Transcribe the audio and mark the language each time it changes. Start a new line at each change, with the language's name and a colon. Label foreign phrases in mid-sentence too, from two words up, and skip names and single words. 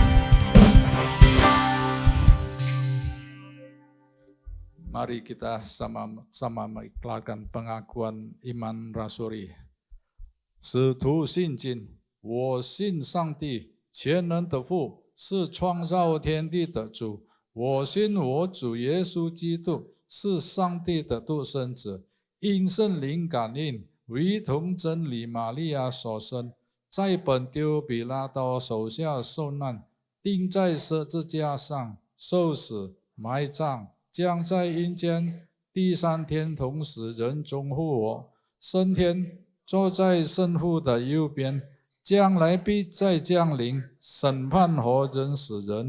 Indonesian: Mari kita sama-sama mengikrarkan pengakuan iman rasuli.
Chinese: 使徒信经，我信上帝，全能的父，是创造天地的主。我信我主耶稣基督，是上帝的独生子，因圣灵感应，唯同真理玛利亚所生，在本丢比拉多手下受难，钉在十字架上，受死，埋葬，将在阴间第三天同时人中复活，升天，坐在圣父的右边，将来必再降临，审判活人死人。